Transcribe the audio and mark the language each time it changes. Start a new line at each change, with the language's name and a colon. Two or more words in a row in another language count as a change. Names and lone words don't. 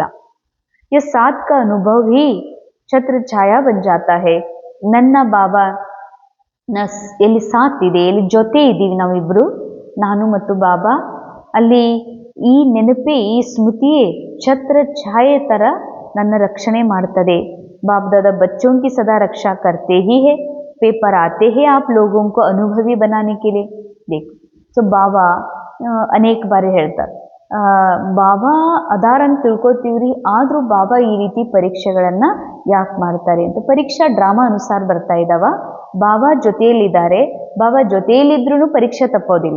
Hindi: य साथ क अनुभव हि छत्र छाया बन जाता है.
Kannada: ನನ್ನ ಬಾಬಾ ಎಲ್ಲಿ ಸಾಥ್ ಇದೆ, ಎಲ್ಲಿ ಜೊತೆ ಇದ್ದೀವಿ ನಾವಿಬ್ಬರು, ನಾನು ಮತ್ತು ಬಾಬಾ, ಅಲ್ಲಿ ಈ ನೆನಪೇ, ಈ ಸ್ಮೃತಿಯೇ ಛತ್ರ ಛಾಯೆ ಥರ ನನ್ನ ರಕ್ಷಣೆ ಮಾಡ್ತದೆ.
Hindi: बाप दादा बच्चों की सदा रक्षा करते ही है, पेपर आते हैं आप लोगों को अनुभवी बनाने के लिए. देखो,
Kannada: ಸೊ ಬಾಬಾ ಅನೇಕ ಬಾರಿ ಹೇಳ್ತಾರೆ, ಬಾಬಾ ಅದಾರ ಅಂತ ತಿಳ್ಕೊತೀವ್ರಿ, ಆದರೂ ಬಾಬಾ ಈ ರೀತಿ ಪರೀಕ್ಷೆಗಳನ್ನು ಯಾಕೆ ಮಾಡ್ತಾರೆ ಅಂತ. ಪರೀಕ್ಷಾ ಡ್ರಾಮಾ ಅನುಸಾರ ಬರ್ತಾ ಇದ್ದಾವ. ಬಾಬಾ ಜೊತೆಯಲ್ಲಿದ್ದಾರೆ, ಬಾಬಾ ಜೊತೆಯಲ್ಲಿದ್ರೂ ಪರೀಕ್ಷೆ ತಪ್ಪೋದಿಲ್ಲ.